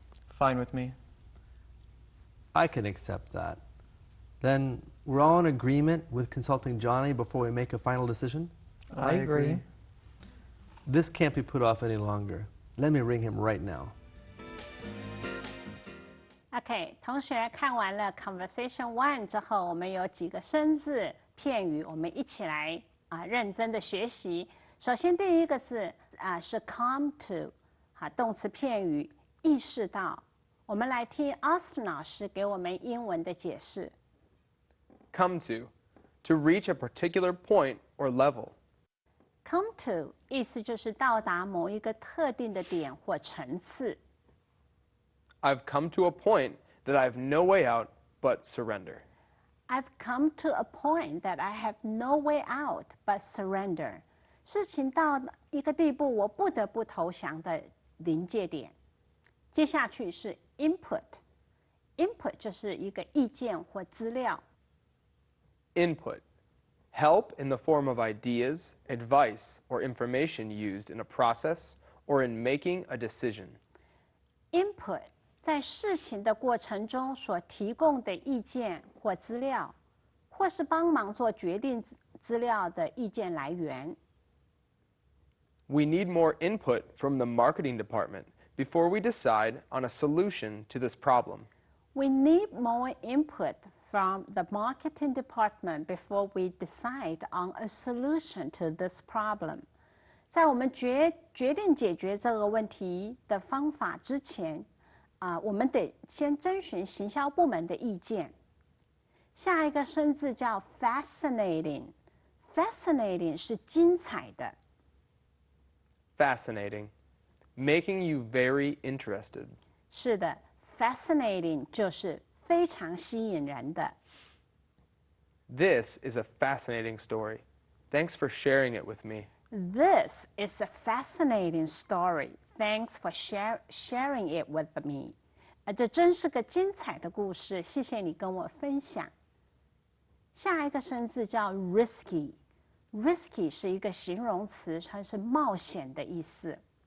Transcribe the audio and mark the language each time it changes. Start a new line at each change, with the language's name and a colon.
English: Fine with me. I can accept that. Then we're all in agreement with consulting Johnny before we make a final decision? I agree. This can't be put off any longer. Let me ring him right now.
Chinese: OK， 同学看完了 Conversation 1之后，我们有几个生字片语，我们一起来认真的学习。首先第一个是come to， 动词片语意识到。我们来听 Austin 老师给我们英文的解释。
English: Come to reach a particular point or level.
Chinese: Come to 意思就是到达某一个特定的点或层次。
English: I've come to a point that I have no way out but surrender. I've come to a point that I have no way out but surrender.
Chinese: 事情到一个地步，我不得不投降的临界点。接下去是 input。input 就是一个意见或资料。
English: Input. Help in the form of ideas, advice, or information used in a process or in making a decision.
Chinese: Input 在事情的过程中所提供的意见或资料，或是帮忙做决定资料的意见来源。
English: We need more input from the marketing department before we decide on a solution to this problem. We need more input from the marketing department before we decide on a solution to this problem.
Chinese: 在我们决定解决这个问题的方法之前，我们得先征询行销部门的意见。下一个生字叫 fascinating。fascinating 是精彩的。
English: Fascinating. Making you very interested.
Chinese: 是的 ，fascinating 就是非常吸引人的。
English: This is a fascinating story. Thanks for sharing it with me. This is a fascinating story. Thanks for sharing it with me.
Chinese: 这真是个精彩的故事，谢谢你跟我分享。下一个生字叫 risky。risky 是一个形容词，它是冒险的意思。